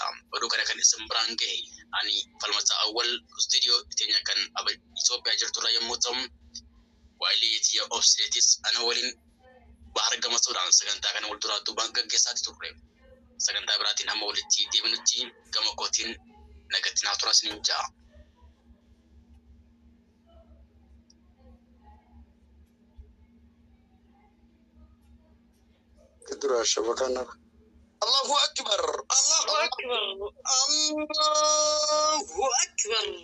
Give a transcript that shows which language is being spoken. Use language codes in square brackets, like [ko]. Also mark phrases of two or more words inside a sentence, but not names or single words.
[om] Oduu kana kan isin biraan gahe ani Falmataa Awwal istiidiyoo teenya kan Itoophiyaa jirturraa yommuu ta'u waa'ee yeetiyaa obsileetis ana waliin bahar gamasuudhaan sagantaa kana wal duraa duubaan gaggeessaatti turre. Sagantaa biraatiin hamma walitti deebinutti gama kootiin nagatti naaturaa isiniin ja'a. [ar] كدر الشبكة الله أكبر الله أكبر الله أكبر.